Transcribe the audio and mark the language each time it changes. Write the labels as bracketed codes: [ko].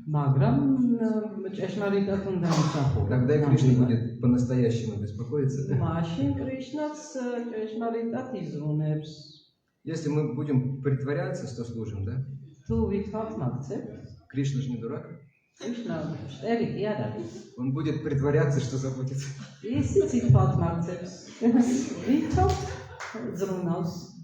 [ka] მაგრამ ჭეშმარიტად უნდა მსახურდეს. [ru] Тогда и Кришна будет по-настоящему беспокоиться. [ka] მაშინ კრიშნაც ჭეშმარიტად იზრუნებს. [ru] Если мы будем притворяться, что служим, да? [ka] თუ ვითვალთ მაგცებ, [ru] Кришна же не дурак. [ka] კრიშნა შტერი კი არ არის. [ru] Он будет притворяться, что заботится. [ka] ისიც ვითვალთ მაგცებს. ვითვალთ ზრუნავს.